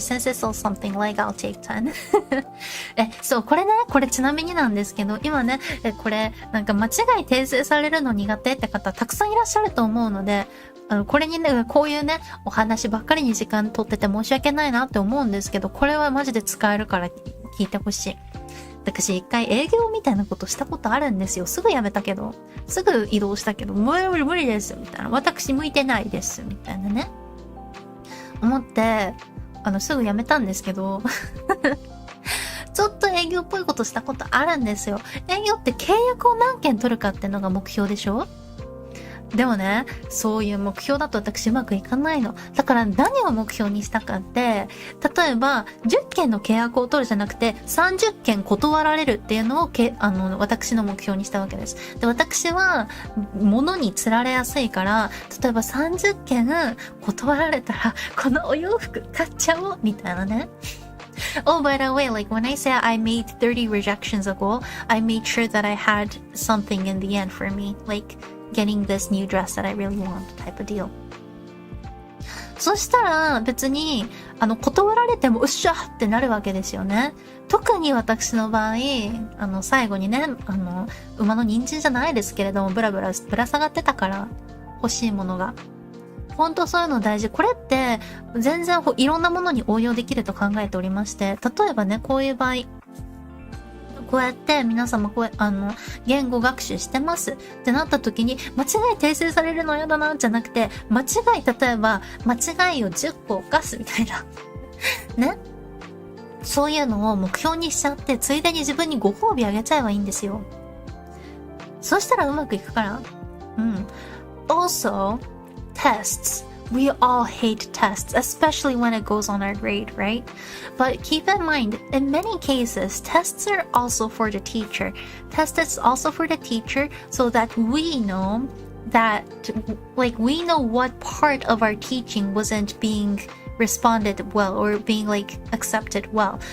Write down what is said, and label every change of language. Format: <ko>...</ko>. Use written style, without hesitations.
<en>Since it's all something like, I'll take 10.</en> <ja>そう、これちなみになんですけど、今ね、これ、間違い訂正されるの苦手って方たくさんいらっしゃると思うので、これにね、こういうね、お話ばっかりに時間取ってて申し訳ないなって思うんですけど、これはマジで使えるから聞いてほしい。私一回営業みたいなことしたことあるんですよ。すぐ辞めたけど、すぐ移動したけど、無理です、みたいな。私向いてないです、みたいなね。思って、すぐ辞めたんですけど、ちょっと営業っぽいことしたことあるんですよ。営業って契約を何件取るかってのが目標でしょ？でもね、そういう目標だと私うまくいかないの。だから何を目標にしたかって、例えば10件の契約を取るじゃなくて30件断られるっていうのを私の目標にしたわけです。で、私は物に釣られやすいから、例えば30件断られたらこのお洋服買っちゃおうみたいなね。</ja> <en>Oh, by the way, when I say I made 30 rejections a goal, I made sure that I had something in the end for me. Getting this new dress that I really want type of deal.</en> <ja>そしたら別に断られてもうっしゃってなるわけですよね。特に私の場合最後にね馬の人参じゃないですけれどもぶら下がってたから欲しいものが本当そういうの大事。これって全然いろんなものに応用できると考えておりまして、例えばねこういう場合こうやって皆様言語学習してますってなった時に間違い訂正されるの嫌だなじゃなくて例えば間違いを10個犯すみたいなね、そういうのを目標にしちゃってついでに自分にご褒美あげちゃえばいいんですよ。そしたらうまくいくから。</ja> <en>Also, tests we all hate tests, especially when it goes on our grade, right? But keep in mind, in many cases, tests are also for the teacher. Tests is also for the teacher so that we know that, like, we know what part of our teaching wasn't being responded well or being like accepted well.</en>